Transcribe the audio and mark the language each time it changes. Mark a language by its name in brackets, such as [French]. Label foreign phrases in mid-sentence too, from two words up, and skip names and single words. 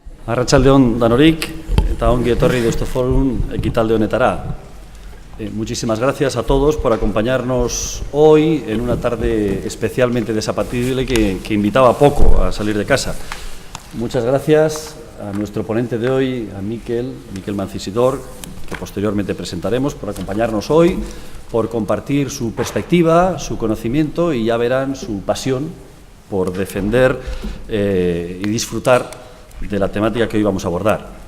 [Basque] Arratsaldeon danorik eta ongi etorri Deustoforum ekitalde honetara. [Spanish] Muchísimas gracias a todos por acompañarnos hoy en una tarde especialmente desapacible que invitaba poco a salir de casa. Muchas gracias a nuestro ponente de hoy, a Miquel Mancisidor, que posteriormente presentaremos, por acompañarnos hoy, por compartir su perspectiva, su conocimiento y ya verán su pasión por defender y disfrutar de la temática que hoy vamos a abordar.